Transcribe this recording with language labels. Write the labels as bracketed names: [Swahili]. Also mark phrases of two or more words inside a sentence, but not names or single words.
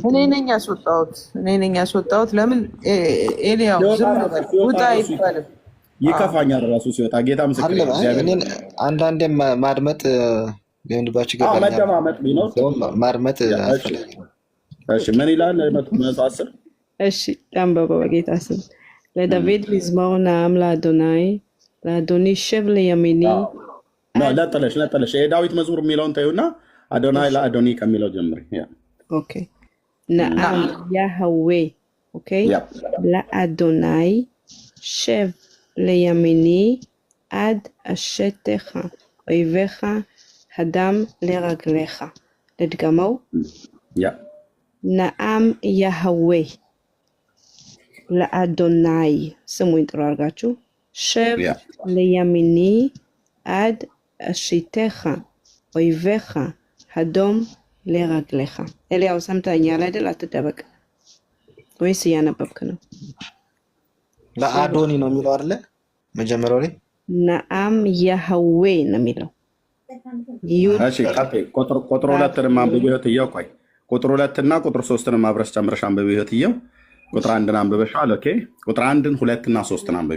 [Amharic] እኔ ነኝ ያስወጣሁት። ለምን ኤልያው ዝም ነበር ውጣ አይባልም። ይከፋኛል ራሱ ሲወጣ ጌታ ምስክር እኔን አንዳንዴ ማድመጥ ሊሆንባችሁ ይገባል። መደማመጥ ቢኖር ማድመጥ አስፈላጊ ነው። እሺ ምን ይላል 110? እሺ አንብበው በጌታ ስም። ለዳዊት መዝሙር [Hebrew] נעם לאדוני לאדוני שב לימיני [Amharic] ለጠለሽ የዳዊት መዝሙር የሚለውን ተይውና አዶናይ ለአዶኒ ከሚለው ጀምሪ። [Hebrew] ኦኬ נעם יהוה ኦኬ לאדוני שב לימיני עד אשתך אויביך הדם לרגליך. לדגמו נעם יהוה לאדוני [Amharic] ስሙ ይጥሩ አርጋችሁ [Hebrew] שב לימיני עד אשתך אויביך הדם לרגליך. [Amharic] ኤልያው ሰምተኛል አይደል? አትደበቅ ወይስ እያነበብክ ነው? ለአዶኒ ነው የሚለው አይደለ? መጀመሪያው ላይ [Hebrew] נאם יהוה [Amharic] ነው የሚለው። እሺ ቁጥር 2 ማንበብ ይኸው ቆይ ቁጥር 2 እና ቁጥር 3 ማብረስ ጨምረሽ አንብቢ ይኸው ቁጥር 1 አንብበሻል። ኦኬ ቁጥር 1 2 እና 3 አንብቢ።